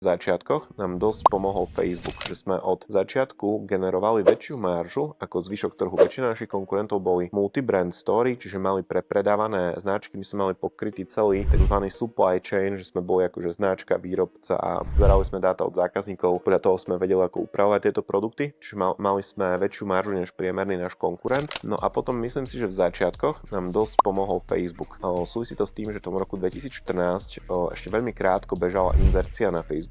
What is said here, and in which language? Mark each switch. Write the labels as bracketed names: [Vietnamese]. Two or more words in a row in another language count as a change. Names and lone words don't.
[Slovak] začiatkoch nám dosť pomohol Facebook, že sme od začiatku generovali väčšiu maržu ako zvyšok trhu. Väčšina našich konkurentov boli [English] multi-brand story, [Slovak] čiže mali prepredávané značky, my sme mali pokrytý celý tzv. [English] Supply chain, [Slovak] že sme boli akože značka, výrobca a zberali sme dáta od zákazníkov, podľa toho sme vedeli ako upravovať tieto produkty, čiže mali sme väčšiu maržu než priemerný náš konkurent. No a potom myslím si, že v začiatkoch nám dosť pomohol Facebook. Súvisí to s tým, že v tom roku 2014 ešte veľmi krátko bežala inzercia na Facebooku.